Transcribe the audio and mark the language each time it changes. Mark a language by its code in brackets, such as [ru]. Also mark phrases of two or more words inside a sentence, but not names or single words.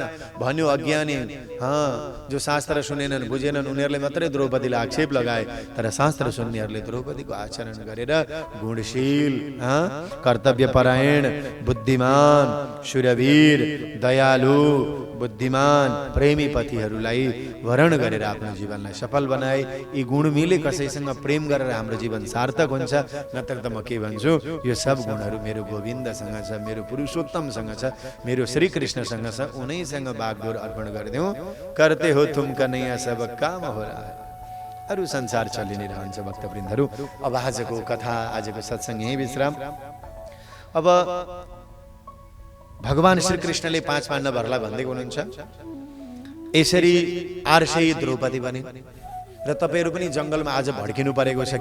[ne] भन्यो अज्ञानी, जो शास्त्र सुनेनन् बुझेनन् उनीहरूले मात्रै द्रौपदीलाई आक्षेप लगाए, तर शास्त्र सुन्नेहरूले द्रौपदीको आचरण गरेर गुणशील, कर्तव्यपरायण, बुद्धिमान, शूरवीर, दयालु, बुद्धिमान, प्रेमी पतिहरूलाई वरण गरेर आफ्नो जीवनलाई सफल बनाए। यी गुण मिले कसैसँग प्रेम गरेर हाम्रो जीवन सार्थक हुन्छ। नत्र त म के भन्छु, यो सब गुणहरू मेरो गोविन्दसँग छ, मेरो पुरुषोत्तमसँग छ, मेरो श्रीकृष्णसँग छ, उनैसँग बागडोर अर्पण गरिदेऊ। [hi] करते हो तुम कन्हैया सब काम हो रहा है। [ne] अरू संसार चलि नै रहन्छ भक्तवृन्दहरू। अब आजको कथा, आजको सत्सङ्ग यही विश्राम। अब भगवान श्रीकृष्णले 5 पाण्डवहरूलाई भन्दै हुनुहुन्छ, यसरी आर्षेय द्रौपदी बने र तपाईहरू पनि जङ्गलमा आज भड्किनु परेको छ।